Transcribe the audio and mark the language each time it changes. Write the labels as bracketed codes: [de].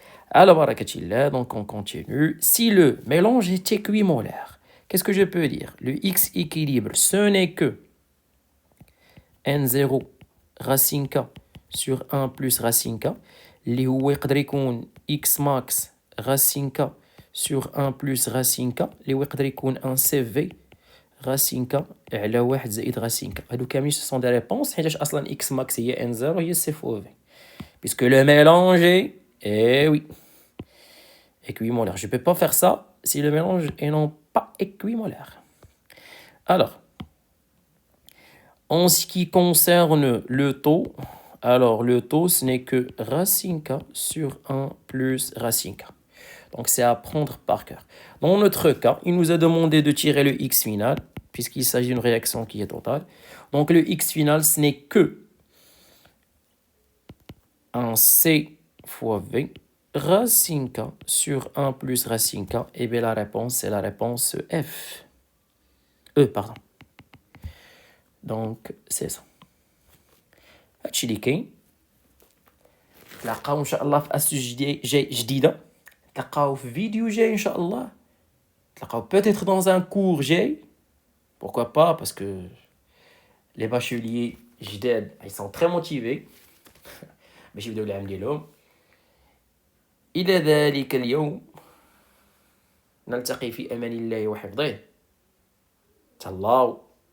[fr] Alors, barakatillah, donc on continue. Si le mélange est équimolaire, qu'est-ce que je peux dire? Le X équilibre, ce n'est que N0 racine K sur 1 plus racine K. [ar] اللي هو يقدر يكون [fr] X max racine K sur 1 plus racine k [ar] اللي هو يقدر يكون ان سي في [fr] racine k [ar] على 1 زائد [fr] racine k. [ar] هادو كاملين [fr] ce sont des réponses [ar] حيتاش اصلا x max هي n0 هي c fois v. [fr] Puisque le mélange est, eh oui, équimolaire. Je ne peux pas faire ça si le mélange est non pas équimolaire. Alors, en ce qui concerne le taux, alors le taux, ce n'est que racine k sur 1 plus racine k. Donc, c'est à prendre par cœur. Dans notre cas, il nous a demandé de tirer le x final, puisqu'il s'agit d'une réaction qui est totale. Donc, le x final, ce n'est que un c fois v racine k sur 1 plus racine k. Et bien, la réponse, c'est la réponse F. Pardon. Donc, c'est ça. [ar] هادشي اللي كاين. نتلاقاو ان شاء الله في اسئله جديده. نتلاقاو في فيديو جاي ان شاء الله. نتلاقاو [fr] peut-être dans un cours [ar] جاي. [fr] Pourquoi pas, parce que les bacheliers [ar] جداد [fr] ils sont très motivés [ar] باش يبداو العام ديالهم. إلى ذلك اليوم نلتقي في أمان الله وحفظه. تهلاو.